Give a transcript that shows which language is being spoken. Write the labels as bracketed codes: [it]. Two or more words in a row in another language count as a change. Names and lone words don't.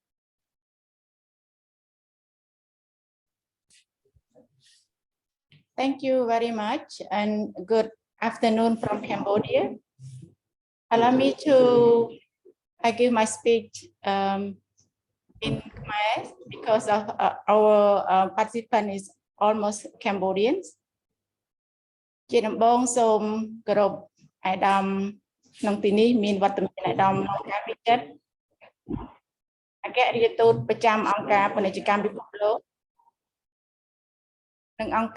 [en] Thank you very much, and good afternoon from Cambodia. Allow me to give my speech in Khmer because of our participant is almost Cambodians. [km] ជាដំបូងសូមគោរពអាយដាមក្នុងទីនេះមានវត្តមានអាយដាមអង្គការពិចិត្រអគ្គរដ្ឋទូតប្រចាំអង្គការពាណិជ្ជកម្មពិភពលោកនិងអង្គ